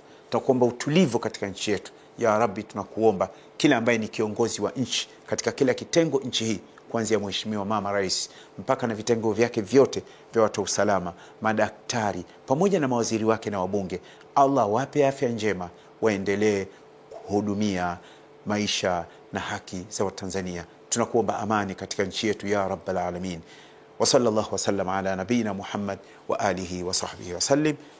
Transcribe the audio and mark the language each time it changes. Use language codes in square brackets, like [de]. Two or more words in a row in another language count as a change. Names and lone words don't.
[sw] Tunakuomba utulivu katika nchi yetu. [ar] يا رب, [sw] tunakuomba kila ambaye ni kiongozi wa nchi katika kila kitengo nchi hii, kuanzia mheshimiwa mama rais mpaka na vitengo vyake vyote vya watu usalama, madaktari pamoja na mawaziri wake na wabunge, Allah wape afya njema, waendelee kuhudumia maisha na haki za Watanzania. Tunakuomba amani katika nchi yetu ya [ar] رب العالمين. وصلى الله وسلم على نبينا محمد وعلى آله وصحبه وسلم.